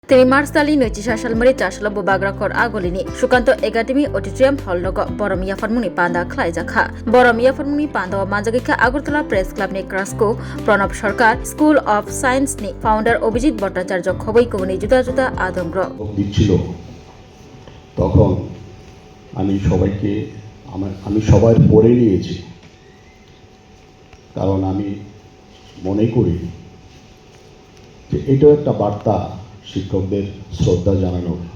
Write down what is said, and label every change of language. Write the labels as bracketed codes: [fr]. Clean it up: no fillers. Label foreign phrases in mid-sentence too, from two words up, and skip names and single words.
[trp] Temi Mars Tali Nuchi Shashal Marita Shalabo Bagrakor Agolini, Shukanto Egadimi Auditorium Hall Logo Boromia Farmuni Panda Klaizaka, Boromia Farmuni Panda Manjagika Agurtala Press Club Ni Krasko, Pranab Sarkar, School of Science Ni, Founder Obijit Bhattacharya Khoboi Koguni Juda Juda Adamgro. [bn] দিচ্ছিল তখন আমি সবার পরে নিয়েছি, কারণ আমি মনে করি যে এটাও একটা বার্তা শিক্ষকদের শ্রদ্ধা জানানোর।